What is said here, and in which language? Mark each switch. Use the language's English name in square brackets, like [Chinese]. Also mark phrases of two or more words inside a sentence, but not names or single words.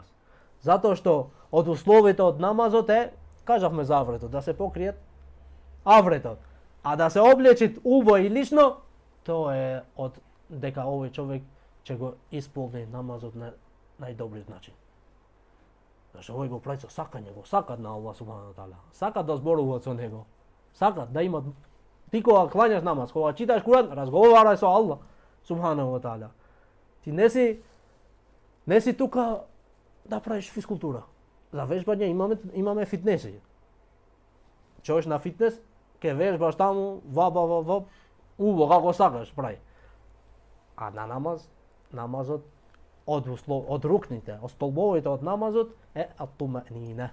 [Macedonian] Затоа што од условите од намазот е, кажавме за авретот, да се покриет авретот. А да се облече убо и лично, тоа е од дека овој човек ќе го исполни намазот на најдобриот начин. Зашто овој го прави со сакање, го сакат на [Arabic] الله سبحانه وتعالى. [Macedonian] Сакат да зборуваат со него. Сакат да имат. Ти кога клањаш намаз, кога читаш Куран, разговарај со [Arabic] الله سبحانه وتعالى. [Macedonian] Ти не си тука да правиш физкултура. За вежбање имаме фитнеси. Чоеш на фитнес, ке вежбаш таму, ваба, убо како сакаш прави. А на намазот од рукните, од столбовите од намазот е ат-тумаънина.